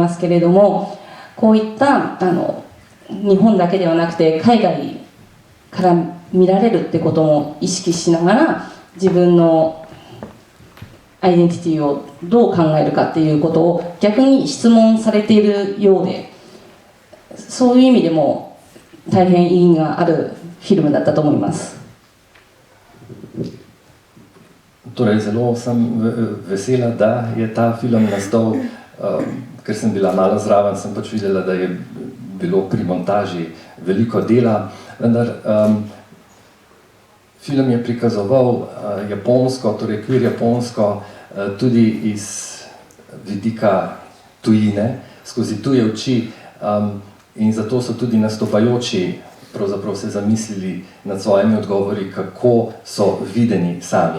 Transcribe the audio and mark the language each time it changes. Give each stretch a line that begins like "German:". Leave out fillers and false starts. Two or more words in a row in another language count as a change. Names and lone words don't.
Japanese: ますけれども、こういった日本だけではなくて海外から見られるってことも意識しながら、自分のアイデンティティをどう考えるかっていうことを逆に質問されているようで、そういう意味でも大変意義があるフィルムだったと思います。
Slovenian: Torej, zelo sem vesela, da je ta film nastal, ker sem bila malo zraven, sem pač videla, da je bilo pri montaži veliko dela, vendar film je prikazoval japonsko, torej queer japonsko, tudi iz vidika tujine, skozi tuje oči, in zato so tudi nastopajoči pravzaprav se zamislili nad svojimi odgovori, kako so videni sami.